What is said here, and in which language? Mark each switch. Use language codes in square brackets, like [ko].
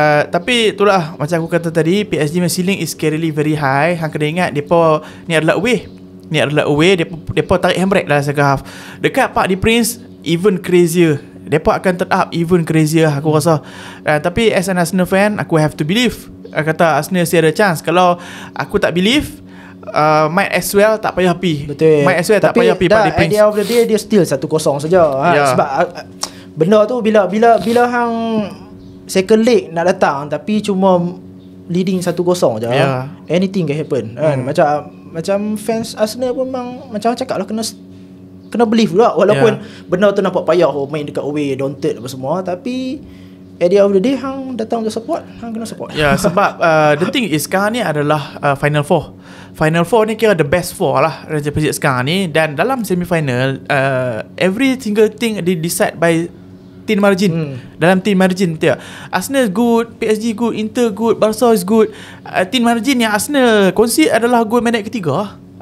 [ms] Tapi itulah macam aku kata tadi, PSG [en] ceiling is scarily very high. [ms] Hang kena ingat depa ni adalah away. Depa tarik handbrake dalam second half. Dekat Parc des Princes [en] even crazier. [ms] Depa akan turn up [en] even crazier [ms] aku rasa. Tapi [en] as an Arsenal fan, [ms] aku have to believe. Kata Arsenal still ada chance. Kalau aku tak believe, [en] might as well [ms] tak payah pi. Betul. [en] Might as well [ms] tak payah pi Parc des Princes. [en] At the end of the day [ms] dia still 1-0 saja. Sebab benda tu bila hang second leg nak datang tapi cuma leading 1-0 je, [en] anything can happen. [ms] Macam fans Arsenal pun memang macam cakap lah, kena believe pula. Walaupun benda tu nampak payah main dekat away, daunted apa semua, tapi [en] at the end of the day [ms] hang datang untuk support, hang kena support. Sebab [en] the thing is [ms] sekarang ni adalah Final Four. Final Four ni kira the best four lah Raja Perit sekarang ni. Dan dalam semi-final, [en] every single thing decide by thin margin. [ms] Dalam thin margin betul. [en] Arsenal good, PSG good, Inter good, Barca is good. [ms] Thin margin yang Arsenal concede adalah gol minit ketiga.